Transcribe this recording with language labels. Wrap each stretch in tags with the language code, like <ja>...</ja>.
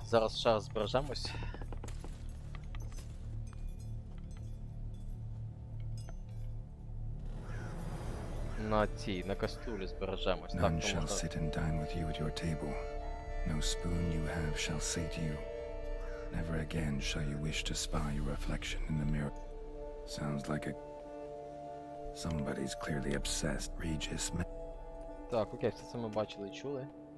<uk>Зараз ще раз збережемось. На цій, на каструлі збережемось. Так, None то</uk> <en>shall</en> <uk>можна...</uk> <en>sit and dine with you at your table. No spoon you have shall say to you. Never again shall you wish to spy your reflection in the mirror. Sounds like a... Somebody's clearly obsessed. Regis.</en> <uk>Так, окей, все це ми бачили і чули.</uk>